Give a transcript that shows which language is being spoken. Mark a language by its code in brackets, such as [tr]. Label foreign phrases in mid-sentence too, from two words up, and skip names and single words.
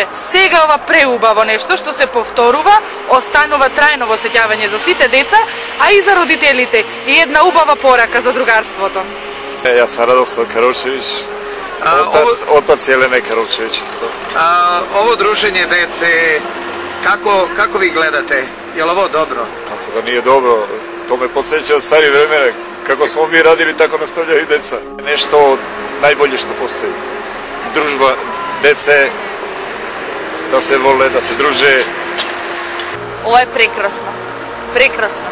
[mk] Сега ова преубаво нешто што се повторува, останува трајно во сеќавање за сите деца, а и за родителите. И една убава порака за другарството. Јас сум Радослав Каручевиќ, отац Елена Каручевиќ исто. [sr] Ово дружење деце, како ви гледате? Je li ovo dobro? Kako da nije dobro, to me podsjeća od stari vremena, kako smo mi radili, tako nastavljaju i deca. Nešto najbolje što postoji. Družba dece, da se vole, da se druže. Ovo je prekrasno, prekrasno.